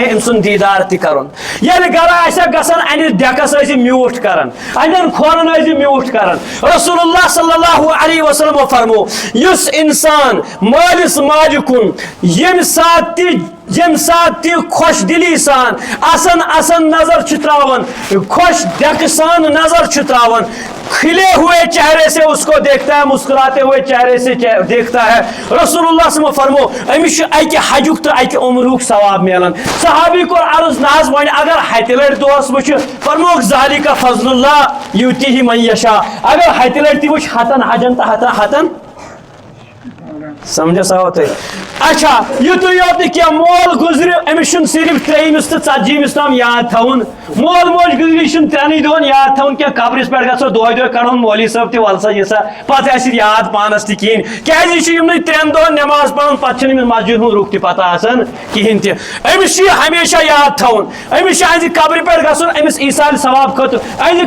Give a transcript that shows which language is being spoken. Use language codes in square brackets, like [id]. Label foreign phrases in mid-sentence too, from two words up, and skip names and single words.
[ks] أمۍ سُنٛد دیٖدار تہِ کرُن ییٚلہِ گرٕ آسکھ گژھان اَنِس ڈیکس ٲسۍ میوٗٹھ کران اَنٮ۪ن کھۄرن ٲسۍ میوٗٹھ کران [ar] رسول اللہ صلی اللہ علیہ وسلمو [ks] فرمو یُس اِنسان مٲلِس ماجہِ کُن ییٚمہِ ساتہٕ تہِ خۄش دِلی سان اَسن نظر چھُ تراوان خۄش ڈیکہٕ سان نظر چھُ تراوان [ur] کھلے ہوئے چہرے سے اس کو دیکھتا ہے مسکراتے ہوئے چہرے سے دیکھتا ہے [ar] رسول اللہ صلی اللہ علیہ وسلم [ks] فرمو امس اکہ حجک تو اکہ عمرک ثواب ملان صحابی کور عرض نہ حظ وۄنۍ اگر ہتہِ لٹہِ دۄہس وٕچھِ فرموکھ [ar] ذالک فضل اللہ یؤتیہ من یشاء [ks] اگر ہتہِ لٹہِ تہِ وٕچھِ ہتن حجن تہٕ ہتن سمجھس آو تۄہہِ اچھا یُتُے یوت نہٕ کینٛہہ مول گُزرِ أمِس چھُنہٕ صرف 3مِس تہٕ 40مِس تام یاد تھاوُن مول موج گُزرِ چھُنہٕ 3 دۄہن یاد تھاوُن کینٛہہ قبرِس پٮ۪ٹھ گژھو دۄہے کڑہون مولوی صٲب تہِ وَل سا یہِ سا پتہٕ آسہِ یاد پانس تہِ کِہیٖنۍ کیازِ یہِ چھُ یِمنٕے 3 دۄہن نٮ۪ماز پران پتہٕ چھُنہٕ أمِس مسجد ہُنٛد رُخ تہِ پتہ آسان کِہیٖنۍ تہِ أمِس چھُ یہِ ہمیشہ یاد تھاوُن أمِس چھُ أہنٛزِ قبرِ پٮ۪ٹھ گژھُن أمِس ایٖسایل ثواب خٲطرٕ أہنٛزِ